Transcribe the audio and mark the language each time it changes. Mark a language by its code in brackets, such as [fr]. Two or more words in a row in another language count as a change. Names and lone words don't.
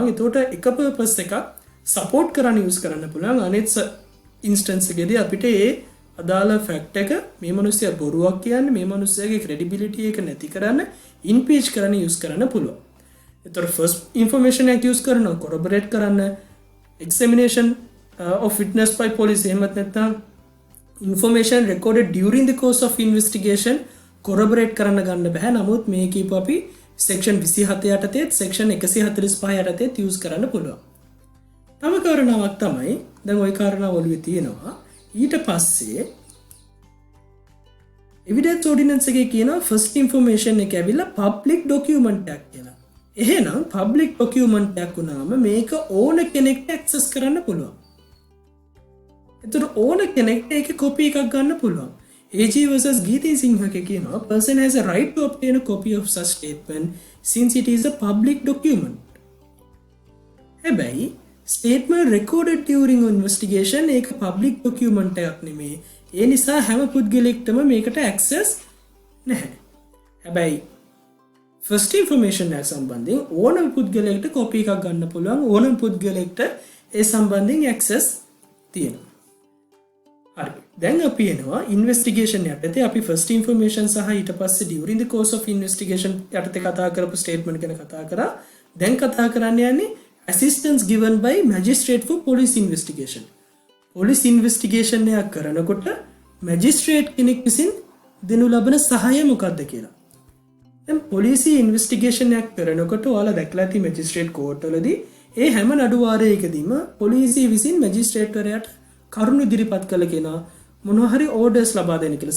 [si] එතකොට එක පර්පස් එකක් සපෝට් කරන්න යූස් කරන්න පුළුවන්. අනෙත් ඉන්ස්ටන්ස් එකේදී අපිට ඒ අදාළ ෆැක්ට් එක මේ මිනිස්සයා බොරුවක් කියන්නේ මේ මිනිස්සයාගේ ක්‍රෙඩිබිලිටි එක නැති කරන්න ඉම්පීච් කරන්න යූස් කරන්න පුළුවන්. එතකොට [en] first information [si] එක යූස් කරනවා කොරබරේට් කරන්න [en] examination of witness by police [si] එහෙමත් නැත්නම් [en] information recorded during the course of investigation corroborate [si] කරන්න ගන්න බෑ. නමුත් මේ කීප අපි section 27 යටතේ section 145 යටතේ use කරන්න පුළුවන්. තව කාරණාවක් තමයි දැන් ওই කාරණාව ඔළුවේ තියෙනවා. ඊට පස්සේ [en] evidence ordinance [si] එකේ කියනවා [en] first information [si] එක ඇවිල්ලා [en] public document [si] එකක් කියලා. එහෙනම් [en] public document [si] එකක් වුණාම මේක ඕන කෙනෙක්ට access කරන්න පුළුවන්. එතකොට ඕන කෙනෙක්ට ඒකේ copy එකක් ගන්න පුළුවන්. [en] AG versus Geeti Singh [si] එකේ කියනවා [en] person has a right to obtain a copy of such statement since it is a public document. [si] හැබැයි [en] statement recorded during investigation [si] ඒක [en] public document [si] එකක් නෙමෙයි. ඒ නිසා හැම පුද්ගලෙක්ටම මේකට access නැහැ. හැබැයි [en] first information [si] එක සම්බන්ධයෙන් ඕනම පුද්ගලයෙක්ට copy එකක් ගන්න පුළුවන්. ඕනම පුද්ගලයෙක්ට ඒ සම්බන්ධයෙන් access තියෙනවා. හරි. දැන් අපි එනවා ඉන්වෙස්ටිගේෂන් යටතේ අපි [en] first information [si] සහ ඊට පස්සේ [en] during the course of investigation [si] යටතේ කතා කරපු statement ගැන කතා කරා. දැන් කතා කරන්න යන්නේ [en] assistance given by magistrate for police investigation. police investigation [si] එකක් කරනකොට magistrate කෙනෙක් විසින් දෙනු ලබන සහාය මොකක්ද කියලා. දැන් පොලිසිය ඉන්වෙස්ටිගේෂන් එකක් කරනකොට ඔයාලා දැක්ලා ඇති [en] magistrate court [si] වලදී ඒ හැම නඩු වාරයකදීම පොලිසිය විසින් මැජිස්ට්‍රේට්වරයාට කරුණු ඉදිරිපත් කළ කෙනා මොනවා හරි ඕඩර්ස් ලබා දෙන්න කියලා.